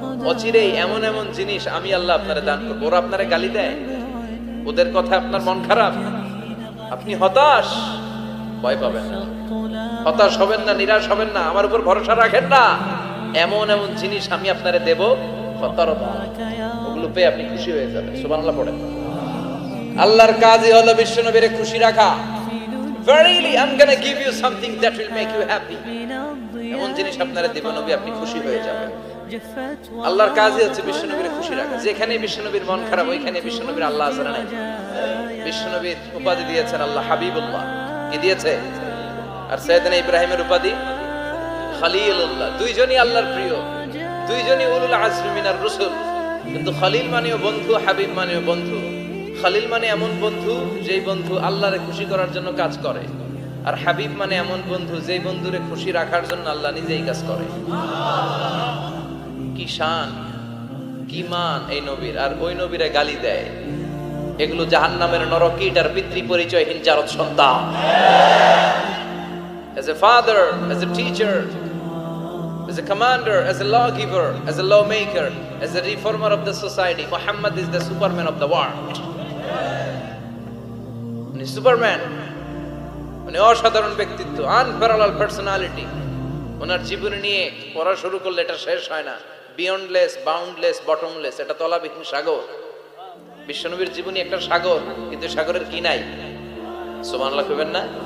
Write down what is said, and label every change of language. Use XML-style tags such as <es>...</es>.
<bn>অচিরে এমন এমন জিনিস আমি আল্লাহ আপনারে দান করব। ওরা আপনারে গালি দেয়, ওদের কথা আপনার মন খারাপ, আপনি হতাশ, ভয় পাবেন না, হতাশ হবেন না, নিরাশ হবেন না, আমার উপর ভরসা রাখেন না। এমন এমন জিনিস আমি আপনারে দেব, ফাতারদা, ওগুলো পেয়ে আপনি খুশি হয়ে যাবেন। সুবহানাল্লাহ পড়েন। আল্লাহর কাজই হলো বিশ্বনবীরে খুশি রাখা।</bn> <en>Verily I'm going to give you something that will make you happy.</en> <bn>এমন জিনিস আপনারা দেব নবী, আপনি খুশি হয়ে যাবেন। আল্লাহর কাজই হচ্ছে বিশ্বনবীরে খুশি রাখা। যেখানে বিশ্বনবীর মন খারাপ, ওইখানে বিশ্বনবীর আল্লাহ আছে না নাই? বিশ্বনবীর উপাধি দিয়েছেন আল্লাহ হাবিবুল্লাহ। কি দিয়েছে? আর সাইয়েদনা ইব্রাহিমের উপাধি খলিলুল্লাহ। দুইজনই আল্লাহর প্রিয়, দুইজনই</bn> <ar>উলুল আজমি মিনার রাসূল।</ar> <bn>কিন্তু খলিল মানেও বন্ধু, হাবিব মানেও বন্ধু। খলিল মানে এমন বন্ধু যেই বন্ধু আল্লাহরে খুশি করার জন্য কাজ করে, আর হাবিব মানে এমন বন্ধু যেই বন্ধুরে খুশি রাখার জন্য আল্লাহ নিজেই কাজ করে। কি শান, কি মান এই নবীর! আর ওই নবীরে গালি দেয়। এগুলো জাহান্নামের নরকীটার পিতৃ পরিচয়হীন জারদ সন্তান।</bn> <en>As a father, as a teacher, as a commander, as a lawgiver, as a lawmaker, as a reformer of the society, Muhammad is the Superman of the world.</en> <bn>উনি সুপারম্যান, উনি অসাধারণ ব্যক্তিত্ব, আনপ্যারালাল পার্সোনালিটি। ওনার জীবনী নিয়ে পড়া শুরু করলে এটা শেষ হয় না। বিয়ন্ডলেস, বাউন্ডলেস, বটমলেস, এটা তলাবিহীন সাগর। বিশ্বনবীর জীবনী একটা সাগর, কিন্তু সাগরের কি নাই? সুবহানাল্লাহ কইবেন না?</bn>